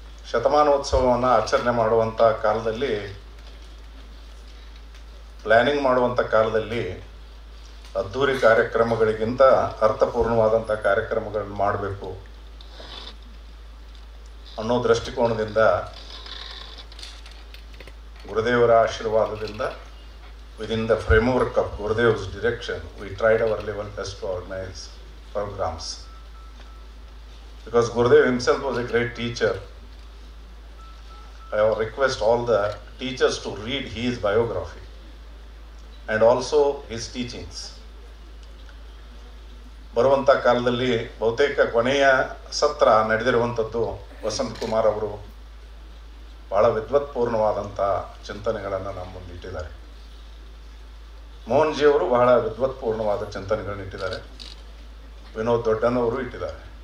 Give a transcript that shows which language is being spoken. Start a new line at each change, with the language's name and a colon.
Kannada: ಶತಮಾನೋತ್ಸವವನ್ನು ಆಚರಣೆ ಮಾಡುವಂಥ ಕಾಲದಲ್ಲಿ, ಪ್ಲ್ಯಾನಿಂಗ್ ಮಾಡುವಂಥ ಕಾಲದಲ್ಲಿ ಅದ್ಧೂರಿ ಕಾರ್ಯಕ್ರಮಗಳಿಗಿಂತ ಅರ್ಥಪೂರ್ಣವಾದಂಥ ಕಾರ್ಯಕ್ರಮಗಳನ್ನು ಮಾಡಬೇಕು ಅನ್ನೋ ದೃಷ್ಟಿಕೋನದಿಂದ ಗುರುದೇವರ ಆಶೀರ್ವಾದದಿಂದ
English: within the framework of Gurudev's direction, we tried our level best to organize programs. Because Gurudev himself was a great teacher, I request all the teachers to read his biography and also his teachings.
Kannada: ಬರುವಂಥ ಕಾಲದಲ್ಲಿ ಬಹುತೇಕ ಕೊನೆಯ ಸತ್ರ ನಡೆದಿರುವಂಥದ್ದು ವಸಂತ್ ಕುಮಾರ್ ಅವರು ಭಾಳ ವಿದ್ವತ್ಪೂರ್ಣವಾದಂಥ ಚಿಂತನೆಗಳನ್ನು ನಮ್ಮ ಮುಂದೆ ಇಟ್ಟಿದ್ದಾರೆ. ಮೋಹನ್ ಜಿ ಅವರು ಬಹಳ ವಿದ್ವತ್ಪೂರ್ಣವಾದ ಚಿಂತನೆಗಳನ್ನ ಇಟ್ಟಿದ್ದಾರೆ. ವಿನೋದ್ ದೊಡ್ಡನವರು ಇಟ್ಟಿದ್ದಾರೆ.